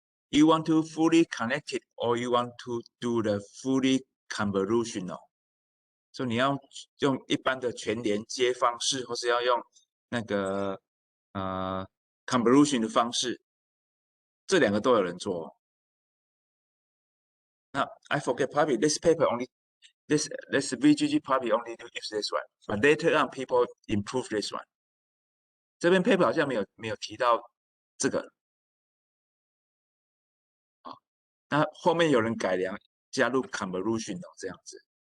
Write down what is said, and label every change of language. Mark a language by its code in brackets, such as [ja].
[en] You want to fully connect it, or you want to do the fully convolutional. [zh] 所以你要用一般的全连接方式，或是要用那个convolution 的方式，这两个都有人做。 [en] 那 I forget probably this paper only this VGG probably only use this one, but later on people improve this one. [zh] 这边 paper 好像没有提到这个啊，那后面有人改良加入 convolutional 这样子。